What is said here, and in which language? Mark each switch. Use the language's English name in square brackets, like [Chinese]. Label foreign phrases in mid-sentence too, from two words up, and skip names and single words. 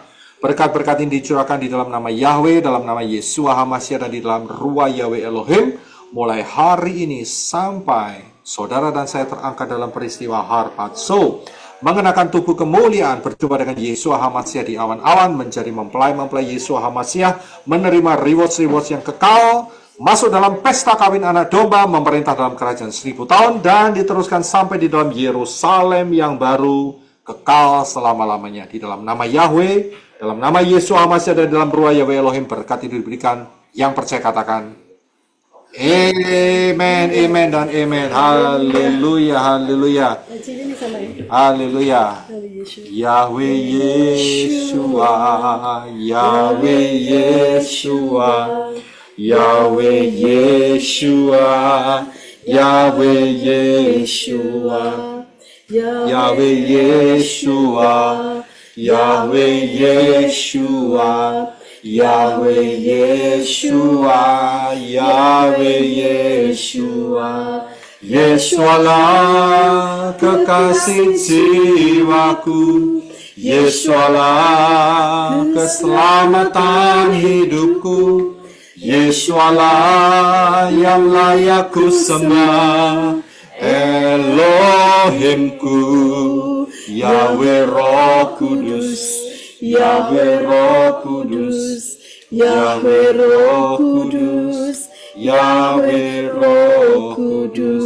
[Indonesian] Berkat-berkat ini dicurahkan di dalam nama Yahweh, dalam nama Yesus HaMasiah, dan di dalam ruah Yahweh Elohim, mulai hari ini sampai saudara dan saya terangkat dalam peristiwa harpazo, mengenakan tubuh kemuliaan, berjumpa dengan Yesus HaMasiah di awan-awan, menjadi mempelai-mempelai Yesus HaMasiah, menerima rewards yang kekal, masuk dalam pesta kawin anak domba, memerintah dalam kerajaan 1000 tahun, dan diteruskan sampai di dalam Yerusalem yang baru, kekal selama-lamanya. Di dalam nama Yahweh, dalam nama Yesus HaMasiah, dan dalam ruah Yahweh Elohim, berkat itu diberikan. Yang percaya katakan, amen, amen, dan amen. Haleluya, haleluya. Haleluya. Yahweh Yeshua, Yahweh Yeshua, Yahweh Yeshua, Yahweh Yeshua, Yahweh Yeshua, Yahweh Yeshua, Yahweh Yeshua, Yahweh Yeshua. Yesualah kekasih jiwaku, Yesualah keselamatan hidupku, Yesualah yang layak ku sembah, Elohimku, Yahweh Roh Kudus, Yahweh Roh Kudus, Yahweh Roh Kudus, Yahweh Roh Kudus.